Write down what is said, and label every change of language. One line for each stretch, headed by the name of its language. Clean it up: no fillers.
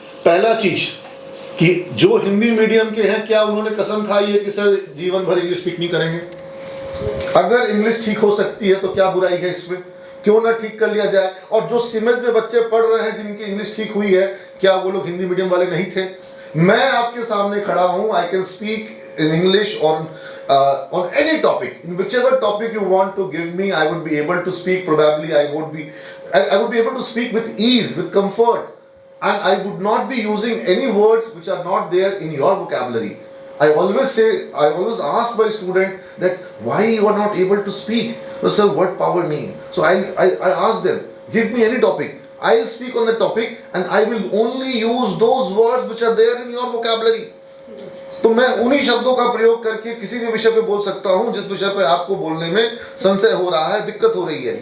Hindi: पहला चीज कि जो हिंदी मीडियम के हैं, क्या उन्होंने कसम खाई है कि सर जीवन भर इंग्लिश ठीक नहीं करेंगे? अगर इंग्लिश ठीक हो सकती है तो क्या बुराई है इसमें? क्यों ना ठीक कर लिया जाए। और जो सिमज में बच्चे पढ़ रहे हैं जिनकी इंग्लिश ठीक हुई है, क्या वो लोग हिंदी मीडियम वाले नहीं थे? मैं आपके सामने खड़ा हूं,
English: I can speak in English on any topic, in whichever topic you want to give me, I would be able to speak. Probably I would be able to speak with ease, with comfort, and I would not be using any words which are not there in your vocabulary. I always ask my student that why you are not able to speak. So, sir, what power mean? So I ask them, give me any topic. I'll speak on the topic and I will only use those words which are there in your vocabulary.
Hindi: तो मैं उन्हीं शब्दों का प्रयोग करके किसी भी विषय पे बोल सकता हूं जिस विषय पे आपको बोलने में संशय हो रहा है, दिक्कत हो रही है.